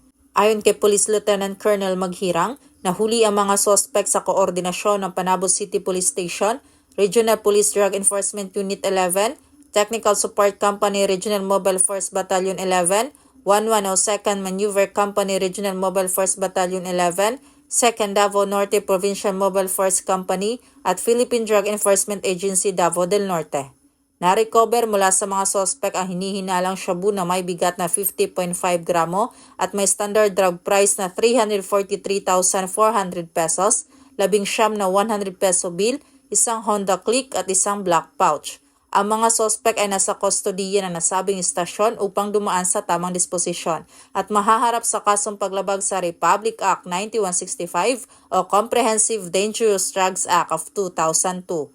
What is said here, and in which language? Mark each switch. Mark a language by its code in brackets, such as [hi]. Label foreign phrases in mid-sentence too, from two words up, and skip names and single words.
[tl] Ayon kay Police Lieutenant Colonel Maghirang, nahuli ang mga suspect sa koordinasyon ng Panabo City Police Station, Regional Police Drug Enforcement Unit 11, Technical Support Company Regional Mobile Force Battalion 11, 1102nd Maneuver Company Regional Mobile Force Battalion 11, 2nd Davao Norte Provincial Mobile Force Company at Philippine Drug Enforcement Agency Davao del Norte. Na-recover mula sa mga suspect ang hinihinalang shabu na may bigat na 50.5 gramo at may [en] standard drug price [tl] na 343,400 pesos, 19 na 100 peso bill, isang Honda Click at isang [en] black pouch. [tl] Ang mga suspect ay nasa kustodiya ng nasabing istasyon upang dumaan sa tamang disposisyon at mahaharap sa kasong paglabag sa Republic Act 9165 o Comprehensive Dangerous Drugs Act of 2002.